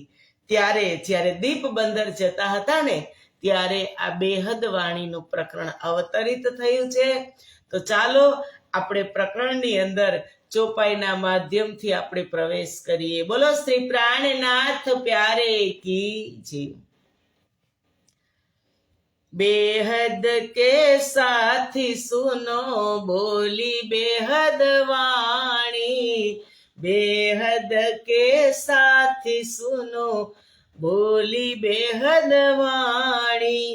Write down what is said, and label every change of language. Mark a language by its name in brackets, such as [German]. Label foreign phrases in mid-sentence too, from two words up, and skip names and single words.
[Gujarati] ત્યારે જ્યારે દીપ બંદર જતા હતા ને ત્યારે આ બેહદ વાણીનું પ્રકરણ અવતરિત થયું છે. તો ચાલો આપણે પ્રકરણની અંદર ચોપાઈના માધ્યમથી આપણે પ્રવેશ કરીએ. બોલો શ્રી પ્રાણનાથ [Hindi] प्यारे की जय. बेहद के साथी सुनो बोली बेहद वाणी, बेहद के साथी सुनो बोली बेहद वाणी.